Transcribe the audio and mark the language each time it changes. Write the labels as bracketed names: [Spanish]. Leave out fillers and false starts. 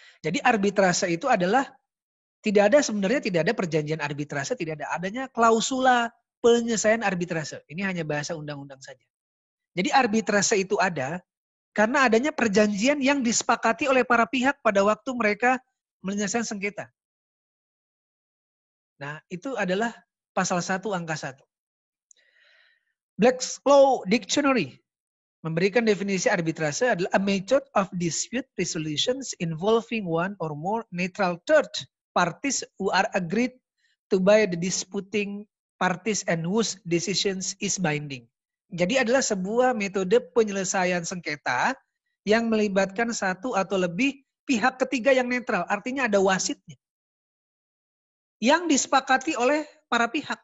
[Indonesian] Jadi arbitrase itu adalah sebenarnya tidak ada perjanjian arbitrase, tidak ada, adanya klausula penyelesaian arbitrase. Ini hanya bahasa undang-undang saja. Jadi arbitrase itu ada karena adanya perjanjian yang disepakati oleh para pihak pada waktu mereka menyelesaikan sengketa. Nah, itu adalah pasal 1 angka 1. [English] Black's Law Dictionary [Indonesian] memberikan definisi arbitrase adalah [English] a method of dispute resolutions involving one or more neutral third parties who are agreed to by the disputing parties and whose decisions is binding. [Indonesian] Jadi adalah sebuah metode penyelesaian sengketa yang melibatkan satu atau lebih pihak ketiga yang netral. Artinya ada wasitnya. Yang disepakati oleh para pihak.